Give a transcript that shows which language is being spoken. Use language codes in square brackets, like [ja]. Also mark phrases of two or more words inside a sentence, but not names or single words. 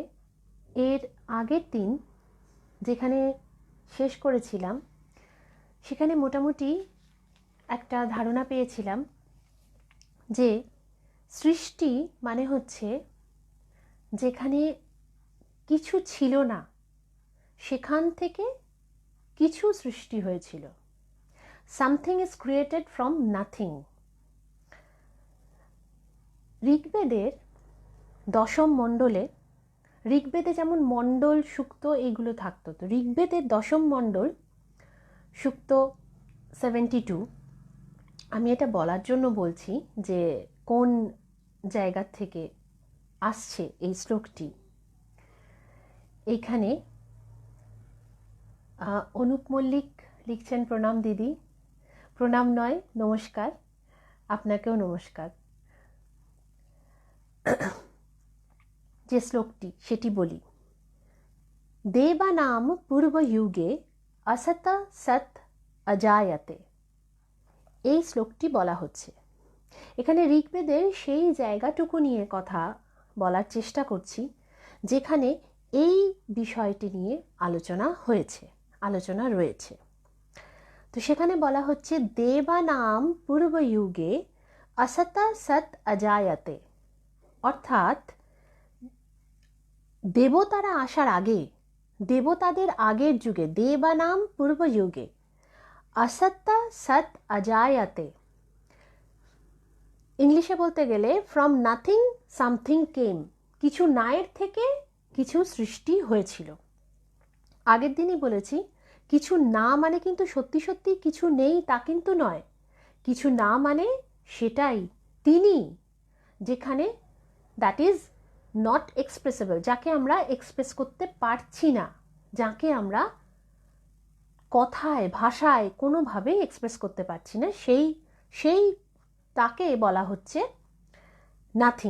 [bn] এর আগের দিন যেখানে শেষ করেছিলাম সেখানে মোটামুটি একটা ধারণা পেয়েছিলাম যে সৃষ্টি মানে হচ্ছে যেখানে কিছু ছিল না সেখান থেকে কিছু সৃষ্টি হয়েছিল। [en] Something is created from nothing. [bn] ঋগ্বেদের দশম মণ্ডলে, ঋগ্বেদে যেমন মণ্ডল সূক্ত এইগুলো থাকতো, তো ঋগ্বেদের দশম মণ্ডল সূক্ত 72, আমি এটা বলার জন্য বলছি যে কোন জায়গা থেকে আসছে এই শ্লোকটি। এইখানে অনুপ মল্লিক লিখছেন, প্রণাম দিদি। প্রণাম নয়, নমস্কার, আপনাকেও নমস্কার। যে শ্লোকটি সেটি বলি। [sa] देवानाम् पूर्वयुगे असत सत अजायते, [bn] এই শ্লোকটি বলা হচ্ছে। এখানে ঋগ্বেদের সেই জায়গাটুকু নিয়ে কথা বলার চেষ্টা করছি যেখানে এই বিষয়টি নিয়ে আলোচনা হয়েছে, আলোচনা রয়েছে। তো সেখানে বলা হচ্ছে [sa] देवानाम् पूर्वयुगे असत सत अजायते, [bn] অর্থাৎ দেবতারা আসার আগে, দেবতাদের আগের যুগে, [sa] देवानाम् पूर्वयुगे असत सत अजायते, [bn] ইংলিশে বলতে গেলে [en] from nothing something came, [bn] কিছু নায়ের থেকে কিছু সৃষ্টি হয়েছিল। আগের দিনই বলেছি কিছু না মানে কিন্তু সত্যি সত্যি কিছু নেই তা কিন্তু নয়। কিছু না মানে সেটাই তিনি, যেখানে [en] that is not expressible, [bn] যাকে আমরা এক্সপ্রেস করতে পারছি না, যাকে আমরা কথায় ভাষায় কোনোভাবেই এক্সপ্রেস করতে পারছি না, সেই তাকে বলা হচ্ছে নাথিং।